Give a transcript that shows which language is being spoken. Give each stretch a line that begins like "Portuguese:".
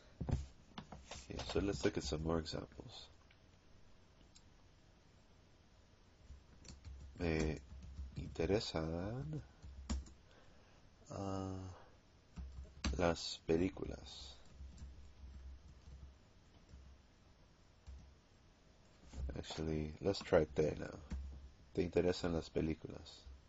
English: Okay, so let's look at some more examples.
Spanish: Me interesan las películas.
English: Actually, let's try it there now.
Spanish: ¿Te interesan las películas?